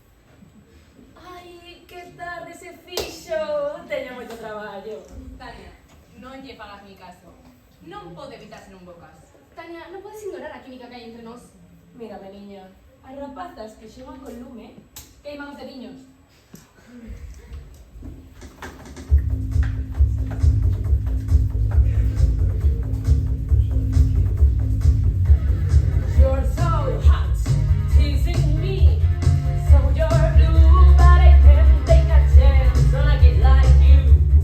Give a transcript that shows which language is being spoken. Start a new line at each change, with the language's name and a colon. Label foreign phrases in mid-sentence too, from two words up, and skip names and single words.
Galician: Ai, que tarde se fixo! Teño moito traballo. Tania, non lle fagas mi caso. Non pode evitar ser un bo caso. Tania, non podes ignorar a química que hai entre nós. Mírame, niña. As rapazas que xogan con lume queiman os dediños.
English: You're so hot, teasing me. So you're blue, but I can't take a chance on a kid like you.